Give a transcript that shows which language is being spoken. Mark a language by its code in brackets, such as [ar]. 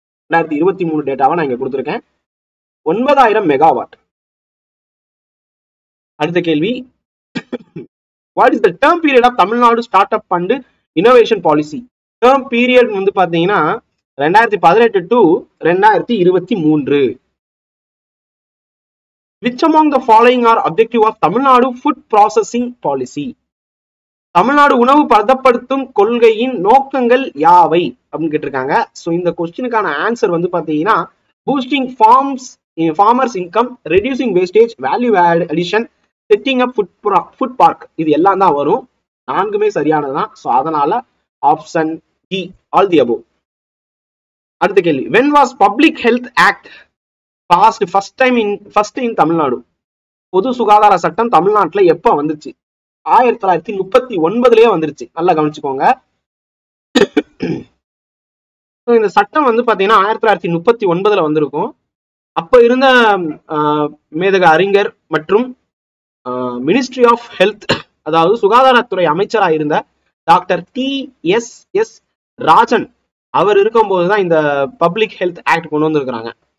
[ta] 2023 டேட்டாவை நான் இங்க கொடுத்துருக்கேன். 9000 மெகாவாட். அடுத்த கேள்வி, [en] What is the term period of Tamil Nadu start up and innovation policy? [ta] Term period வந்து பாத்தீங்கன்னா 2018 to 2023. [en] Which among the following are objective of Tamil Nadu food processing policy? [ta] Tamil Nadu உணவு பதப்படுத்தும் கொள்கையின் நோக்கங்கள் யாவை அப்படின்னு கேட்டிருக்காங்க. ஸோ இந்த கொஸ்டினுக்கான ஆன்சர் வந்து பாத்தீங்கன்னா [en] boosting farmers income, reducing wastage, value addition, setting up food park, [ta] இது எல்லாம் தான் வரும். 4மே சரியானதுதான். ஸோ அதனால option D, all the above. அடுத்த கேள்வி, [en] when was Public Health Act passed first in Tamil Nadu? [ta] பொது சுகாதார சட்டம் தமிழ்நாட்டுல எப்ப வந்துச்சு? 1939லயே வந்துருச்சு. நல்லா கவனிச்சுக்கோங்க. இந்த சட்டம் வந்து பாத்தீங்கன்னா 1939 வந்திருக்கும். அப்ப இருந்த மேதக அறிஞர் மற்றும் மினிஸ்ட்ரி ஆஃப் ஹெல்த், அதாவது சுகாதாரத்துறை அமைச்சராக இருந்த டாக்டர் TSS ராஜன் அவர் இருக்கும்போதுதான் இந்த பப்ளிக் ஹெல்த் ஆக்ட் கொண்டு வந்திருக்கிறாங்க.